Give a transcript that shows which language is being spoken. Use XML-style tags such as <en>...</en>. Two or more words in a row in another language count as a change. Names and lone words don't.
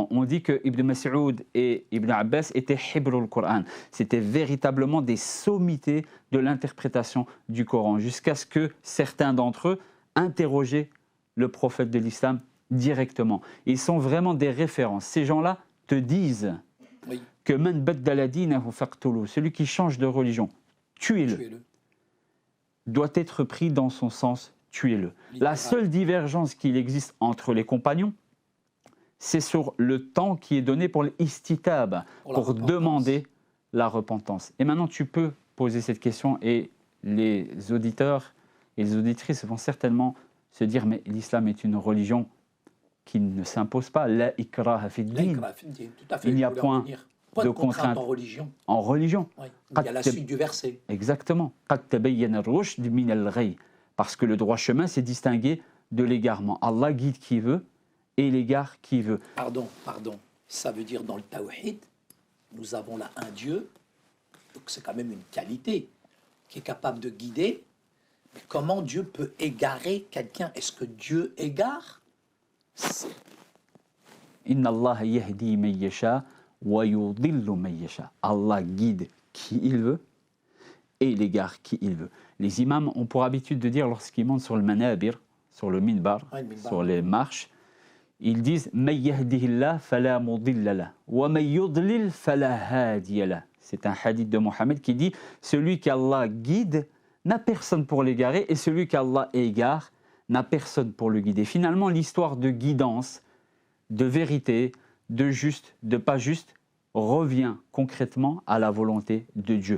<fr>On dit que Ibn Mas'ud et Ibn Abbas étaient</fr> <ar>حبر القرآن.</ar> <fr>C'était véritablement des sommités de l'interprétation du Coran, jusqu'à ce que certains d'entre eux interrogeaient le prophète de l'islam directement. Ils sont vraiment des références. Ces gens-là te disent que</fr> <ar>من بدل دينه فاقتلوه,</ar> <fr>celui qui change de religion, tuez-le. Doit être pris dans son sens, tuez-le. La seule divergence qu'il existe entre les compagnons, c'est sur le temps qui est donné pour l'istitab, pour demander la repentance. Et maintenant, tu peux poser cette question et les auditeurs et les auditrices vont certainement se dire, mais l'islam est une religion qui ne s'impose pas.</fr> <ar>لا إكراه في الدين.</ar> <fr>Il n'y a point de contrainte en religion. Oui. Il y a la suite du verset. Exactement. Parce que le droit chemin, c'est distingué de l'égarement. Allah guide qui veut et l'égare qui veut. Pardon. Ça veut dire dans le tawhid, nous avons là un Dieu, donc c'est quand même une qualité, qui est capable de guider. Mais comment Dieu peut égarer quelqu'un? Est-ce que Dieu égare?</fr> <ar>إن الله يهدي من يشاء ويضل من يشاء.</ar> <fr>Allah guide qui il veut et il égare qui il veut. Les imams ont pour habitude de dire lorsqu'ils montent sur le manabir, sur le minbar, sur les marches, ils disent</fr> <ar>من يهده الله فلا مضل له ومن يضلل فلا هادي له.</ar> <fr>C'est un hadith de Mohammed qui dit celui qu'Allah guide n'a personne pour l'égarer et celui qu'Allah égare n'a personne pour le guider. Finalement, l'histoire de guidance, de vérité, de juste, de pas juste, revient concrètement à la volonté de Dieu.</fr>